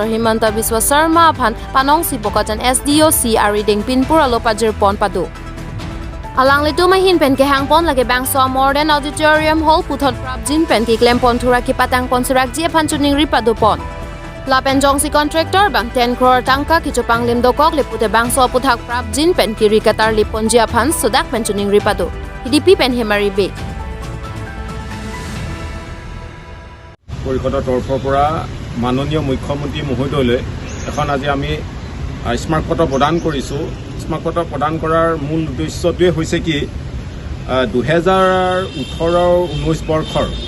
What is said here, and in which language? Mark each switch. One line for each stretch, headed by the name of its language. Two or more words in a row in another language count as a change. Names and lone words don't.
Karbi: Himanta Biswa Sarma Aphan Panong si Bokajan SDOC Ariding Pinpura Lopajir Pon Padu Alang litu mahin pen ke hangpon lagi bang so
English: modern auditorium hall
Karbi: puthot prabjin pen ki klem pon thura ki patang pon surak ji aphan chuning ripadu pon Lapen jong si contractor bang 10 crore Tangka kichupang limdokok lipute bang so puthak prabjin pen kiri katar liponji aphan sudak pen chuning ripadu hidipi pen hemari be
Assamese: পৰিষদৰ তৰফৰ পৰা মাননীয় মুখ্যমন্ত্ৰী মহোদয়লৈ এখন আজি আমি স্মাৰক পত্ৰ প্ৰদান কৰিছো স্মাৰক পত্ৰ প্ৰদান কৰাৰ মূল উদ্দেশ্যটোৱে হৈছে কি 2018-19 বৰ্ষৰ